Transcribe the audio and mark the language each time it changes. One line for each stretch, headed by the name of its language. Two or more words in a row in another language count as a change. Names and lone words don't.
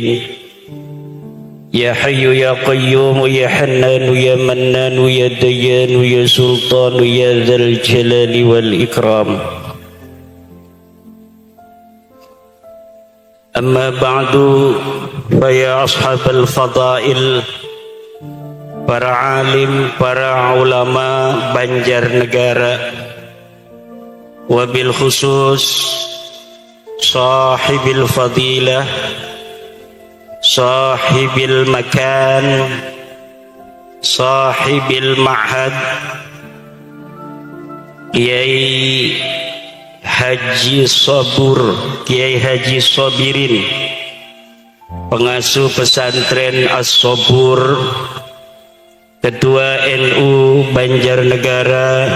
Arabic: يا حي يا قيوم يا حنان يا منان يا ديان يا سلطان يا ذا الجلال والإكرام. أما بعد فيا أصحاب الفضائل،
Indonesian: para alim, para ulama Banjarnegara,
Arabic: وبالخصوص صاحب الفضيلة، صاحب المكان، صاحب المعهد, Kiai Haji Sabur, Kiai Haji Sabirin,
Indonesian: pengasuh pesantren
Arabic: As-Sabur, Ketua NU Banjarnegara,